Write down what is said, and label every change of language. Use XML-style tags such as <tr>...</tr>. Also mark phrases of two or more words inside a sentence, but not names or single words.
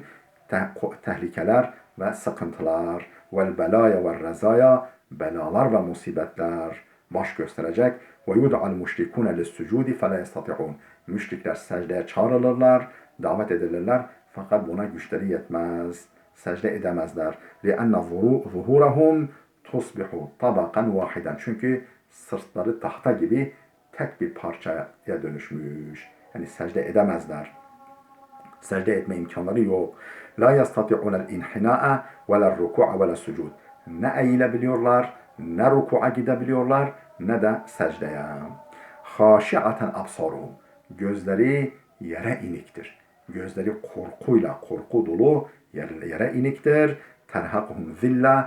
<tr>Tehlikeler ve sıkıntılar.</tr> <ar>والبلايا والرزايا.</ar> <tr>Belalar ve musibetler baş gösterecek.</tr> <ar>ويدعى المشركون للسجود فلا يستطيعون.</ar> <tr>Müşrikler secdeye çağrılırlar, davet edilirler. Fakat buna güçleri yetmez. Secde edemezler.</tr> <ar>لِأَنَّ ظُهُورَهُمْ تُصْبِحُ طَبَقًا وَاحِدًا.</ar> <tr>Çünkü sırtları tahta gibi tek bir parçaya dönüşmüş. Yani secde edemezler. Secde etme imkanları yok.</tr> <ar>لَا يَسْتَطِعُونَ الْاِنْحِنَاءَ وَلَا الرُّكُعَ وَلَا السُّجُودِ.</ar> <tr>Ne eğilebiliyorlar, ne ruku'a gidebiliyorlar, ne de secdeye.</tr> <ar>خاشعة أبصارهم.</ar> <tr>Gözleri yere iniktir. Gözleri korkuyla, korku dolu yere iniktir.</tr> <ar>ترهقهم ذلة.</ar>